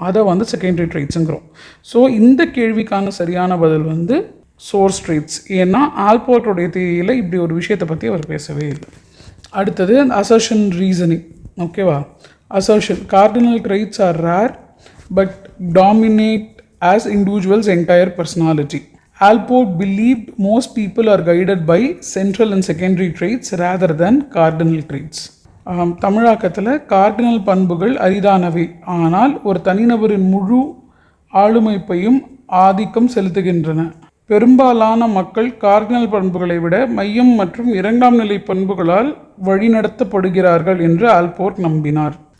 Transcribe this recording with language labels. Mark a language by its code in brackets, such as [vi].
[ta] அதை secondary ட்ரைட்ஸுங்கிறோம். So இந்த கேள்விக்கான சரியான பதில் சோர்ஸ் ட்ரைட்ஸ். ஏன்னா ஆல்போர்ட்டோடைய தியரியில் இப்படி ஒரு விஷயத்தை பற்றி அவர் பேசவே இல்லை. அடுத்தது அசர்ஷன் ரீசனிங். ஓகேவா? Assertion. [en] Cardinal traits are rare but dominate as individual's entire personality. Alport believed most people are guided by central and secondary traits rather than cardinal traits. [ta] தமிழாக்கத்தில் cardinal பண்புகள் அரிதானவை, ஆனால் ஒரு தனிநபரின் முழு ஆளுமைப்பையும் ஆதிக்கம் செலுத்துகின்றன. பெரும்பாலான மக்கள் கார்டினல் பண்புகளை விட மையம் மற்றும் 2ஆம் நிலை பண்புகளால் வழிநடத்தப்படுகிறார்கள் என்று ஆல்போர்ட் நம்பினார்.